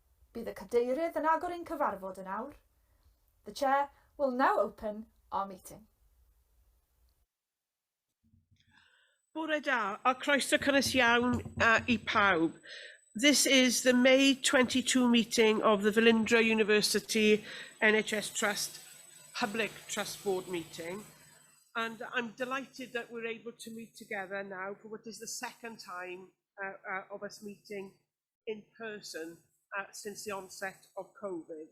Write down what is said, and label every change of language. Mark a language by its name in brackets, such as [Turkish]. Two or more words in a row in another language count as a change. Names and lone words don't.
[Welsh] Bydd y cadeirydd yn agor ein cyfarfod yn awr. [English] The chair will now open our meeting. [Welsh] Bore da, a croeso cynnes iawn I pawb. [English] This is the May 22 meeting of the Velindre University NHS Trust Public Trust Board meeting. And I'm delighted that we're able to meet together now for what is the second time of us meeting in person since the onset of COVID.